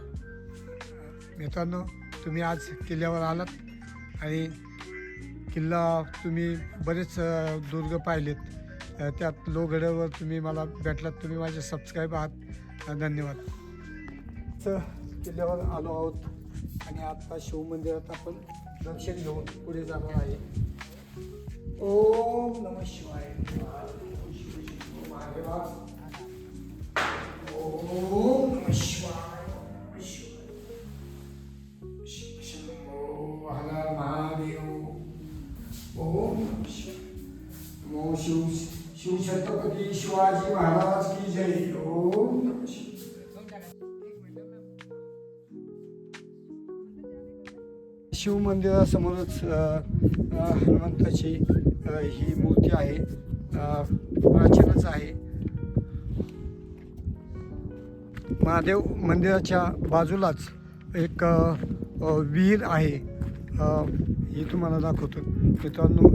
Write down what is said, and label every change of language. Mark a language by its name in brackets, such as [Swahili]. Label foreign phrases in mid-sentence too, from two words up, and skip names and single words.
[Marathi] मित्रांनो, तुम्ही आज किल्ल्यावर आलात आणि किल्ला तुम्ही बरेच दुर्ग पाहिलेत. त्यात लोहगडावर तुम्ही मला भेटलात. तुम्ही माझे सबस्क्राईब आहात. धन्यवाद. किल्ल्यावर आलो आहोत आणि आता शिवमंदिरात आपण दर्शन घेऊन पुढे जाणार आहे. [Sanskrit] ओम नमः शिवाय. ओम नमः शिवाय. शंभो हर महादेव. ओम नमः शिवाय. [Marathi] नमो शिव छत्रपती शिवाजी महाराज की जय. [Sanskrit] ओम नमः शिवाय. [Marathi] शिव मंदिरासमोरच हनुमंताची ही मूर्ती आहे. प्राचीनच आहे. महादेव मंदिराच्या बाजूलाच एक विहीर आहे. ही तुम्हाला दाखवतो मित्रांनो.